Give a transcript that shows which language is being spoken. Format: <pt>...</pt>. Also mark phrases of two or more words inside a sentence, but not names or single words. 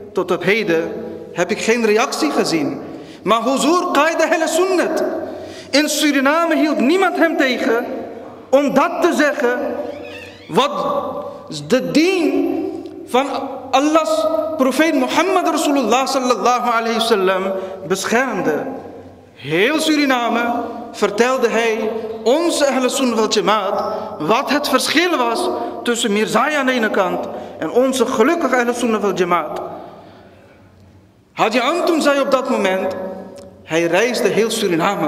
<nl>Tot op heden heb ik geen reactie gezien. Maar Huzur Qaida Ahl Sunnat. In Suriname hield niemand hem tegen om dat te zeggen wat de dien van Allah's profeet Mohammed Rasulullah</nl> <ar>صلى الله عليه وسلم</ar> <nl>beschermde. Heel Suriname vertelde hij onze Ahl Sunnah wal Jamaat wat het verschil was tussen Mirzaya aan de ene kant en onze gelukkige Ahl Sunnah wal Jamaat. Haji Antum zei op dat moment, hij reisde heel Suriname.</nl>